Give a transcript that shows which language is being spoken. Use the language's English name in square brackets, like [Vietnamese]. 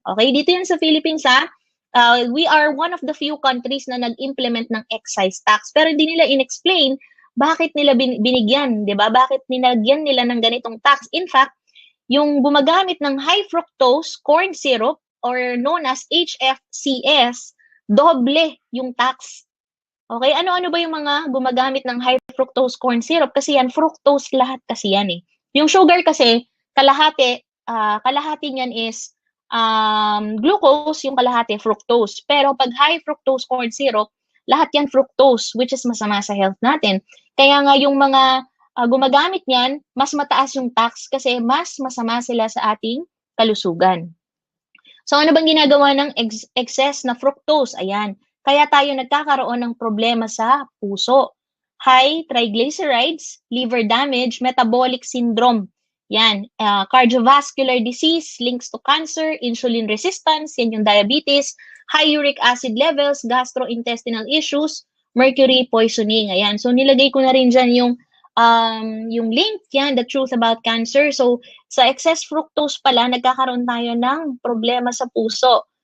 [Filipino] Okay, dito yan sa Philippines [English] we are one of the few countries [Filipino] na nag-implement ng excise tax. Pero hindi nila in-explain bakit nila binigyan, 'di ba? Bakit nilagyan nila ng ganitong tax? In fact, yung gumagamit ng high fructose corn syrup or known as HFCS, doble yung tax. Okay, ano-ano ba yung mga gumagamit ng high fructose corn syrup? Kasi yan, fructose lahat kasi yan eh. Yung sugar kasi, kalahati niyan is glucose, yung kalahati fructose. Pero pag high fructose corn syrup, lahat yan fructose, [English] which is [Filipino] masama sa health natin. Kaya nga yung mga gumagamit niyan, mas mataas yung tax kasi mas masama sila sa ating kalusugan. So ano bang ginagawa ng excess na fructose? Ayan. Kaya tayo nagkakaroon ng problema sa puso. [English] High triglycerides, liver damage, metabolic syndrome. Yan, cardiovascular disease, links to cancer, insulin resistance, yan yung diabetes, high uric acid levels, gastrointestinal issues, mercury poisoning. [Filipino] Ayan, so nilagay ko na rin dyan yung link, yan, [English] the truth about cancer. [Filipino] So, sa excess fructose pala, nagkakaroon tayo ng problema sa puso.